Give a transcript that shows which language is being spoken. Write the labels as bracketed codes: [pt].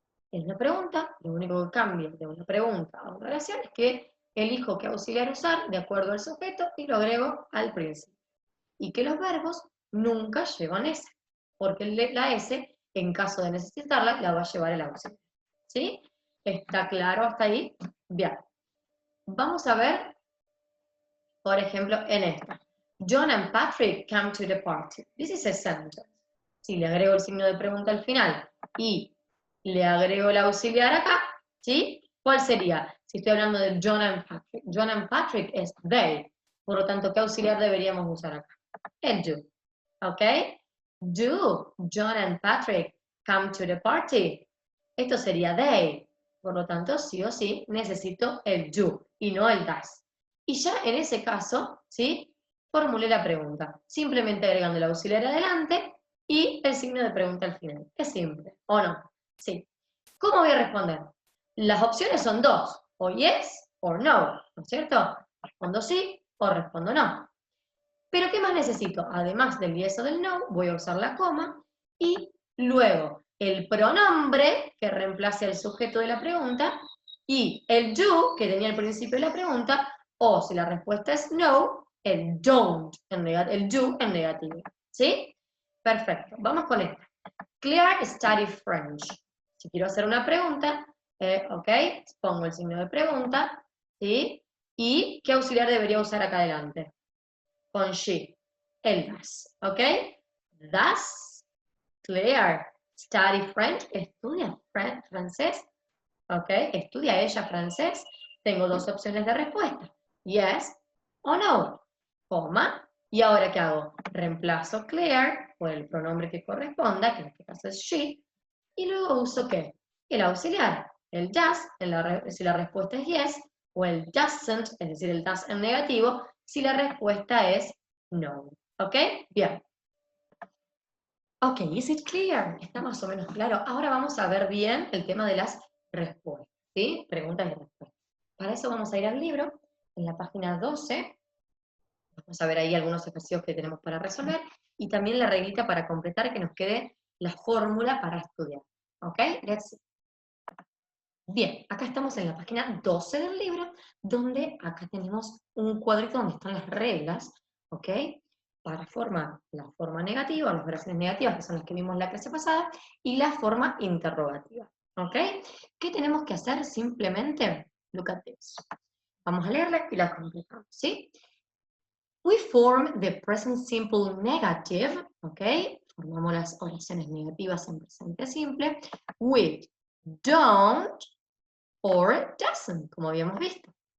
[es] En una pregunta, lo único que cambia de una pregunta a una oración es que elijo qué auxiliar usar de acuerdo al sujeto y lo agrego al principio. Y que los verbos nunca llevan S, porque la S, en caso de necesitarla, la va a llevar el auxiliar. ¿Sí? ¿Está claro hasta ahí? Bien. Vamos a ver, por ejemplo, en esta. [en] John and Patrick come to the party. This is a sentence. [es] Si le agrego el signo de pregunta al final y le agrego el auxiliar acá, ¿sí? ¿Cuál sería? Si estoy hablando de John and Patrick. John and Patrick es they. Por lo tanto, ¿qué auxiliar deberíamos usar acá? El do. ¿Ok? [en] Do John and Patrick come to the party? [es] Esto sería they. Por lo tanto, sí o sí, necesito el do y no el does. Y ya en ese caso, ¿sí? Formulé la pregunta. Simplemente agregando el auxiliar adelante y el signo de pregunta al final. Es simple, ¿o no? Sí. ¿Cómo voy a responder? Las opciones son dos, o yes o no, ¿no es cierto? Respondo sí o respondo no. Pero ¿qué más necesito? Además del yes o del no, voy a usar la coma y luego el pronombre que reemplace al sujeto de la pregunta y el do que tenía al principio de la pregunta, o si la respuesta es no, el don't, el do en negativo. ¿Sí? Perfecto. Vamos con esto. [en] Claire study French. [es] Si quiero hacer una pregunta, ok, pongo el signo de pregunta, ¿sí? ¿Y qué auxiliar debería usar acá adelante? Con she, el does, ¿ok? [en] Does Claire study French? [es] ¿Estudia francés? ¿Ok? ¿Estudia ella francés? Tengo dos opciones de respuesta. Yes o no. Coma. ¿Y ahora qué hago? Reemplazo Claire por el pronombre que corresponda, que en este caso es she, y luego uso ¿qué? El auxiliar. El does, si la respuesta es yes, o el doesn't, es decir, el does en negativo, si la respuesta es no. [en] ¿Ok? [es] Bien. [en] Ok, is it clear? [es] Está más o menos claro. Ahora vamos a ver bien el tema de las respuestas, ¿sí? Preguntas y respuestas. Para eso vamos a ir al libro, en la página 12. Vamos a ver ahí algunos ejercicios que tenemos para resolver y también la reglita para completar que nos quede la fórmula para estudiar. ¿Ok? [en] Let's see. [es] Bien, acá estamos en la página 12 del libro, donde acá tenemos un cuadrito donde están las reglas, ¿ok? Para formar la forma negativa, las oraciones negativas, que son las que vimos en la clase pasada, y la forma interrogativa, ¿ok? ¿Qué tenemos que hacer? Simplemente, [en] look at this. [es] Vamos a leerla y la completamos, ¿sí? [en] We form the present simple negative, ¿ok? [es] Formamos las oraciones negativas en presente simple, [en] with don't or doesn't, [es] como habíamos visto.